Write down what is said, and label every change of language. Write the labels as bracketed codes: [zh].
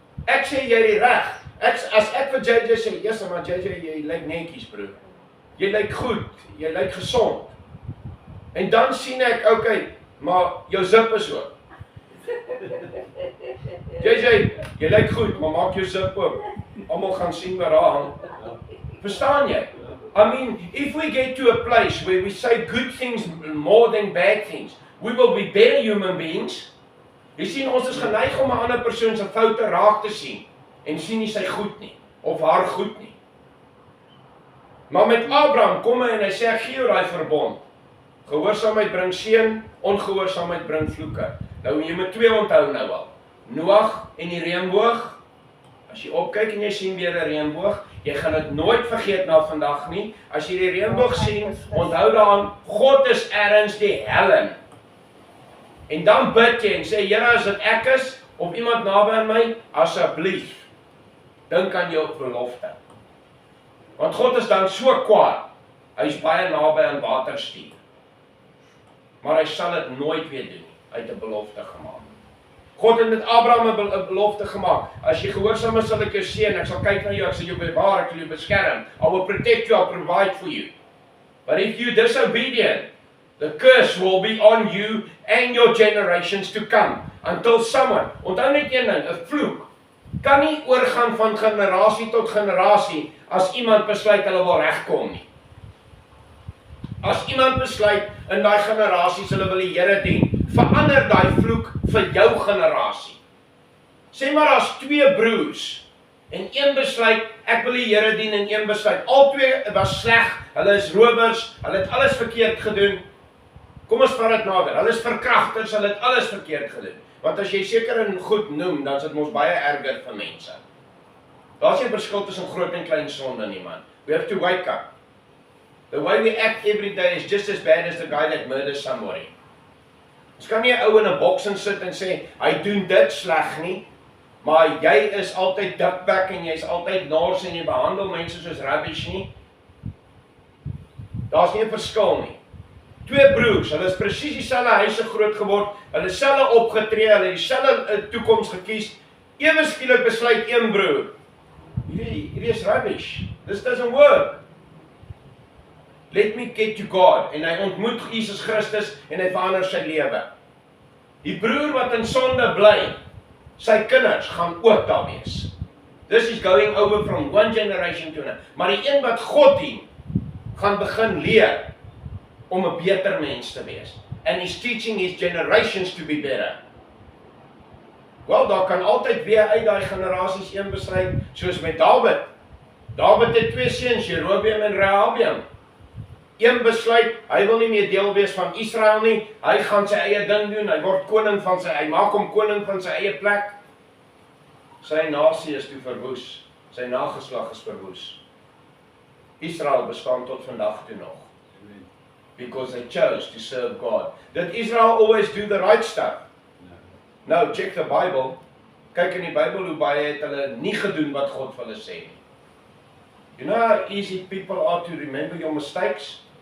[af] Ek sê jy die reg. As ek vir JJ sê, "Jesus, maar JJ, jy lyk netjies, broer. Jy lyk goed, jy lyk gesond." En dan sien ek, okay, maar jou zip is oop. JJ, jy lyk goed, maar maak jou zip oop. Almal gaan sien waar daar hang. Verstaan jy? [en] I mean, if we get to a place where we say good things more than bad things, we will be better human beings. [af] Jy sien, ons is geneig om 'n ander persoon se foute raak te sien en sien nie sy goed nie of haar goed nie. Maar met Abraham kom hy en hy sê, "Ek gee jou daai verbond. Gehoorsaamheid bring seën, ongehoorsaamheid bring vloeke." Nou jy moet 2 onthou nou al. Noag en die reënboog. As jy opkyk en jy sien weer 'n reënboog, jy gaan dit nooit vergeet na vandag nie. As jy die reënboog sien, onthou daaraan, God is ergens die helling. En dan bid jy en sê, "Here, as dit ek is of iemand naby aan my, asseblief, dink aan jou belofte." Want God is dan so kwaad. Hy's baie naby aan waterstuur. Maar hy sal dit nooit weer doen nie. Hy het 'n belofte gemaak. God het met Abraham 'n belofte gemaak. As jy gehoorsaam is, sal ek jou seën, ek sal kyk na jou, ek sal jou bewaar, ek sal jou beskerm. [en] I will protect you, I'll provide for you. But if you disobedient, the curse will be on you and your generations to come. Until someone, [af] onthou net een ding, 'n vloek kan nie oorgaan van generasie tot generasie as iemand besluit hulle wil regkom nie. As iemand besluit in daai generasies hulle wil die Here dien, verander daai vloek vir jou generasie. Sê maar as 2 broers en een besluit ek wil die Here dien en een besluit al 2 was sleg, hulle is rowers, hulle het alles verkeerd gedoen. Kom ons vat dit nader. Hulle is verkragters, hulle het alles verkeerd gedoen. Want as jy seker en goed noem, dan is dit mos baie erger vir mense. Daar's nie 'n verskil tussen groot en klein sonde nie, man. [en] We have to wake up. The way we act every day is just as bad as the guy that murders somebody. [af] Ons kan nie 'n ou in 'n boks sit en sê hy doen dit sleg nie, maar jy is altyd dikbek en jy's altyd nors en jy behandel mense soos rubbish nie. Daar's nie 'n verskil nie. 2 broers, hulle is presies dieselfde huise groot geword, hulle selfe opgetree, hulle dieselfde toekoms gekies. Ewe skielik besluit een broer, hierdie is rubbish. [en] This doesn't work. Let me get to God. [af] En hy ontmoet Jesus Christus en hy verander sy lewe. Die broer wat in sonde bly, sy kinders gaan ook daar wees. [en] This is going over from one generation to another. [af] Maar die een wat God dien, gaan begin leer om 'n beter mens te wees. [en] And he's teaching his generations to be better. [af] Wel, daar kan altyd weer uit daai generasies een besluit, soos met Dawid. Dawid het 2 seuns, Jerobeam en Rehabeam. Een besluit, hy wil nie meer deel wees van Israel nie, hy gaan sy eie ding doen, hy word koning van hy maak hom koning van sy eie plek. Sy nasie is toe verwoes, sy nageslag is verwoes. Israel bestaan tot vandag toe nog. [en] Because they chose to serve God. Did Israel always do the right stuff? No, check the Bible. [af] kyk in die Bybel hoe baie het hulle nie gedoen wat God vir hulle sê nie. [en] You know how easy people are to remember your mistakes?